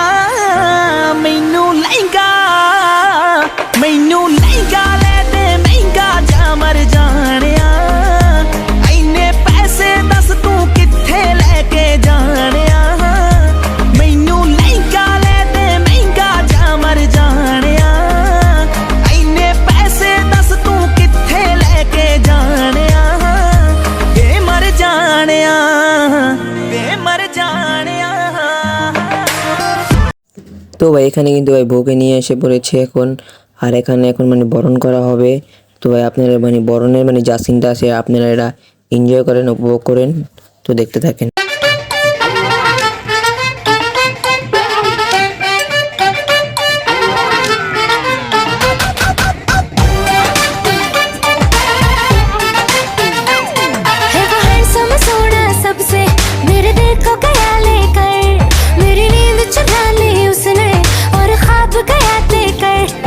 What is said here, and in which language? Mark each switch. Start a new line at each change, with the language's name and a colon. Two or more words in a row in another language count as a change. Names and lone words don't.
Punjabi: ਮੈਨੂੰ ਲਹਿੰਗਾ ਲੈ ਦੇ ਮਹਿੰਗਾ ਜਾ ਮਰ ਜਾਣਿਆ, ਐਨੇ ਪੈਸੇ ਦੱਸ ਤੂੰ ਕਿੱਥੇ ਲੈ ਕੇ ਜਾਣਿਆ। ਮੈਨੂੰ ਲਹਿੰਗਾ ਲੈ ਦੇ ਮਹਿੰਗਾ ਜਾ ਮਰ ਜਾਣਿਆ, ਐਨੇ ਪੈਸੇ ਦੱਸ ਤੂੰ ਕਿੱਥੇ ਲੈ ਕੇ ਜਾਣਿਆ। ਵੇ ਮਰ ਜਾਣਿਆ, ਵੇ ਮਰ ਜਾਣਿਆ।
Bangla: তো ভাই এখানে কিন্তু ভাই বউকে নিয়ে এসে পড়েছে এখন, আর এখানে এখন মানে বরণ করা হবে। তো ভাই আপনারা মানে বরণের মানে যা সিনটা আছে আপনারা এটা এনজয় করেন, উপভোগ করেন, তো দেখতে থাকেন।
Hindi: है वो हैंडसम सोना सबसे, मेरे दिल को गया लेकर, मेरी नींद चुरा ली उसने और ख्वाब गया लेकर।